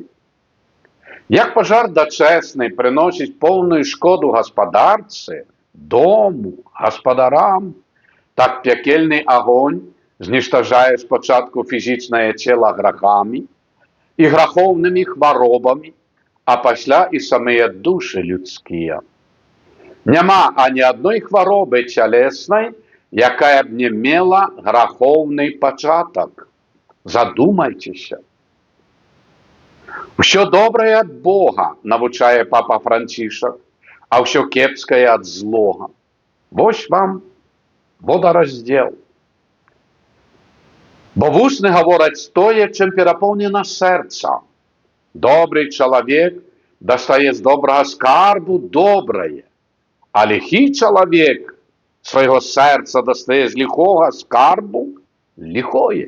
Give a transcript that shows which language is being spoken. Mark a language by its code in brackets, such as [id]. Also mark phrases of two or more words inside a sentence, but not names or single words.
[be] Як пажар дачэсны прыносіць поўную шкоду гаспадарцы, дому, гаспадарам, так пякельны агонь зніштажае спачатку фізічнае цела грахамі і грахоўнымі хваробамі, а пасля і самыя душы людскія. Няма ані адной хваробы цялеснай, якая б не мела [uk] граховний початок. Задумайтеся. [be] Що доброе ад Бога, навучае папа Францішак, а ўсё кепскае ад злога. Вось вам водораздзел. Бо вусны гавораць тое, чым перапоўнена сэрца. Добрый чалавек дастае з добрага скарбу добрае, а ліхі чалавек свайго сэрца дастае з ліхога скарбу ліхое.